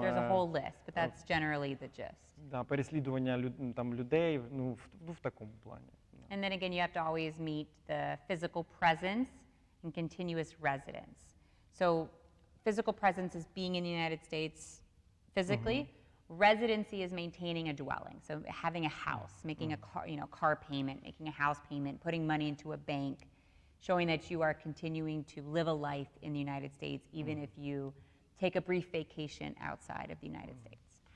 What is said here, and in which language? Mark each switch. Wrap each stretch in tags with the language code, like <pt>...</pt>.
<en>There's a whole list, but that's generally the gist.</en> <uk>Да, переслідування там людей, ну в такому плані.</uk> <en>And then again, you have to always meet the physical presence and continuous residence. So physical presence is being in the United States physically. Residency is maintaining a dwelling, so having a house, making a car payment, making a house payment, putting money into a bank, showing that you are continuing to live a life in the United States, even if you take a brief vacation outside of the United States.</en>